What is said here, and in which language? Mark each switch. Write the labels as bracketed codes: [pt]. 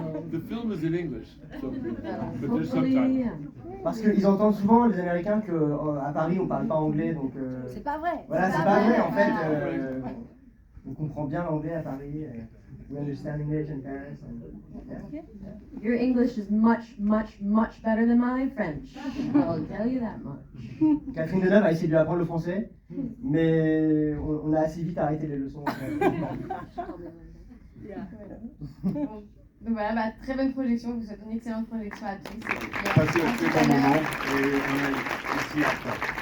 [en] The film is in English, so, but there's Hopefully, subtitles. [fr] Parce qu'ils entendent souvent, les Américains, qu'à Paris, on parle pas anglais, donc... C'est pas vrai. Voilà, c'est pas vrai, en fait. On comprend bien l'anglais à Paris. [en] We understand English in Paris. Yeah. Your English is much, much, much better than my French. I'll tell you that much. [fr] Catherine Deneuve a essayé de lui apprendre le français, mais on a assez vite arrêté les leçons. En fait. Donc voilà, très bonne projection, je vous souhaite une excellente projection à tous. Passez un très bon moment et on est ici après.